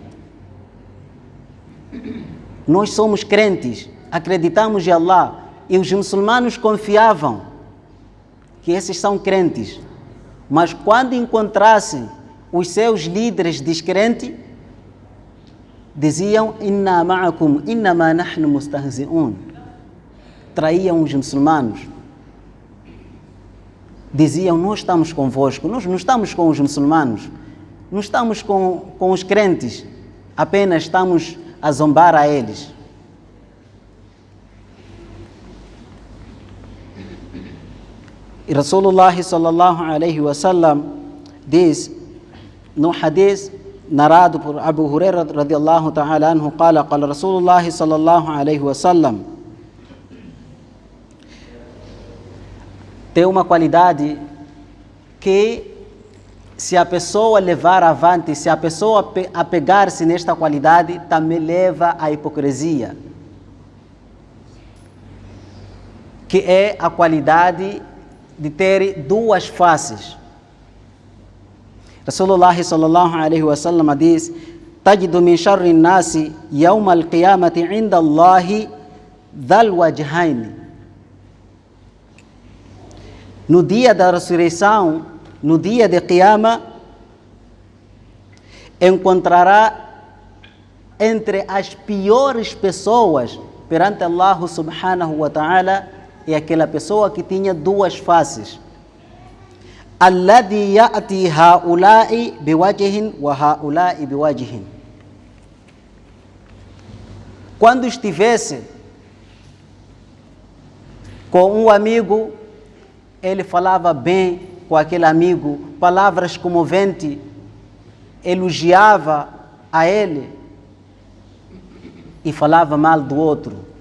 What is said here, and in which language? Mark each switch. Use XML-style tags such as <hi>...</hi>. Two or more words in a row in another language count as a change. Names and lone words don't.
<pt>Nós somos crentes, acreditamos em Allah, e os muçulmanos confiavam que esses são crentes, mas quando encontrassem os seus líderes descrentes, diziam</pt> <ar>إنا معكم إنما نحن مستهزئون.</ar> <pt>Traíam os muçulmanos, diziam: nós estamos convosco, nós não estamos com os muçulmanos, não estamos com os crentes, apenas estamos a zombar a eles. E</pt> <ar>رسول الله صلى الله عليه وسلم</ar> <pt>diz no hadith narrado por Abu Huraira</pt> <ar>رضي الله تعالى عنه, قال رسول الله صلى الله عليه وسلم,</ar> <pt>tem uma qualidade que, se a pessoa levar avante, se a pessoa apegar-se nesta qualidade, também leva à hipocrisia, que é a qualidade de ter 2 faces.</pt> <ar>رسول الله صلى الله عليه وسلم</ar> <pt>diz:</pt> <ar>تجد من شر الناس يوم القيامة عند الله ذا الوجهين.</ar> <pt>No dia da ressurreição, no dia de Qiyama, encontrará entre as piores pessoas perante Allah</pt> <ar>سبحانه وتعالى</ar> <pt>é aquela pessoa que tinha 2 faces.</pt> <ar>الذي يأتي هؤلاء بوجه وهؤلاء بوجه.</ar> <pt>quando estivesse com um amigo, ele falava bem com aquele amigo, palavras comoventes, elogiava a ele e falava mal do outro.</pt>